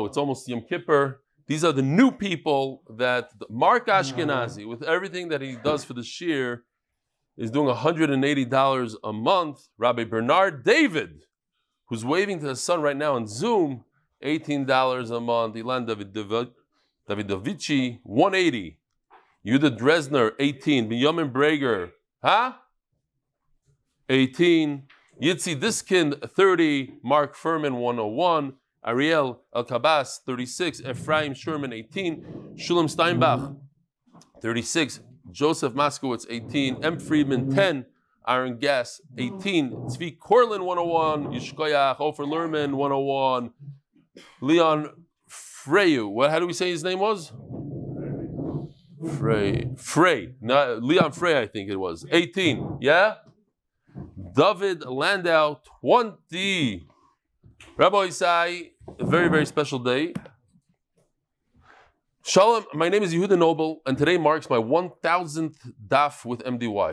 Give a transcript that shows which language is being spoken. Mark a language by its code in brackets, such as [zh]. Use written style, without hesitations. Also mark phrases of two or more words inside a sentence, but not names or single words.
[en] It's almost Yom Kippur. These are the new people that Mark Ashkenazi, with everything that he does for the shir, is doing $180 a month. Rabbi Bernard David, who's waving to his son right now on Zoom, $18 a month. Ilan Davidovici, $180. Yuda Dresner, $18. Binyomin Breger, huh? $18. Yitzi Diskin, $30. Mark Furman, $101. Ariel El-Kabas, $36. Ephraim Sherman, $18. Shulam Steinbach, $36. Joseph Moskowitz, $18. M. Friedman, $10. Aaron Gass, $18. Tzvi Korlin, $101. Yishkoyach. Ofer Lerman, $101. Leon Freyu. How do we say his name was? Frey. No, Leon Frey, I think it was. 18. Yeah? Dovid Landau, 20. Rabbi Isai, a very, very special day. Shalom, my name is Yehuda Noble, and today marks my 1000th daf with MDY.